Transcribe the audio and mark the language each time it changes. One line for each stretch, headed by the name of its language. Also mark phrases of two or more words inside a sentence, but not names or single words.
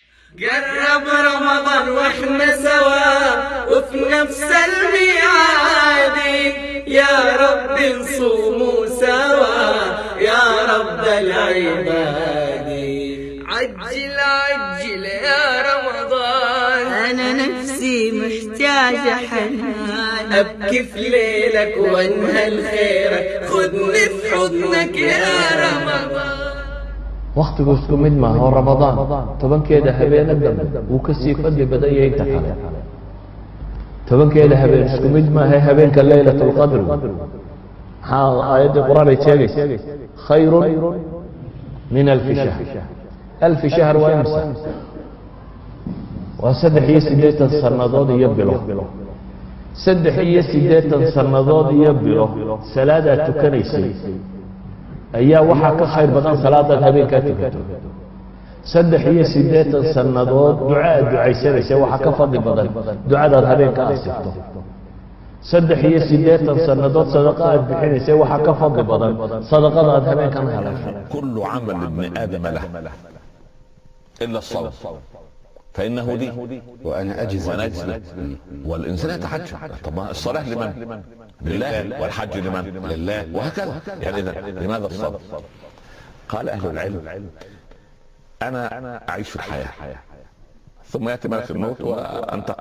Arabic: قرب رمضان واحنا سوا وفي نفس الميعاد، يا رب نصوموا سوا يا رب العباد. عجل عجل يا رمضان، أنا نفسي محتاجة حنان، أبكي في ليلك وانهل خيرك، خذني في حضنك يا رمضان.
Somali: waqtigu isku mid maaha oo ramadaan tobankeeda habeen dambe uu ka sii fadli badan yahay inta kale. tobankeeda habeen isku mid maaha habeenka
Arabic: ليلة القدر.
Somali: maxaa aayadda quraan ay sheegaysaa
Arabic: خير من ألف شهر. ألف شهر
Somali: waa imsa? waa 380 sannadood iyo bilo. 380 sannadood iyo bilo salaadaad tukanaysay ayaa waxaa ka khayr badan salaadaad habeenkaa tukato. 380 sannadood ducaad ducaysanaysa waxaa ka fadli badan ducadaad habeenka asifto. 380 sannadood sadaqa aad bixinaysa waxaa ka fadli badan sadaqada aad habeenkan helayso.
Arabic: كل عمل ابن آدم له إلا الصوم فإنه لي وأنا أجزي به. والإنسان يتحجب. طبعا الصلاة لمن؟ لله. والحج لمن؟ لله. وهكذا. يعني إذا لماذا الصوم؟ قال أهل العلم أنا أعيش في الحياة ثم يأتي ملك الموت وأنتقل.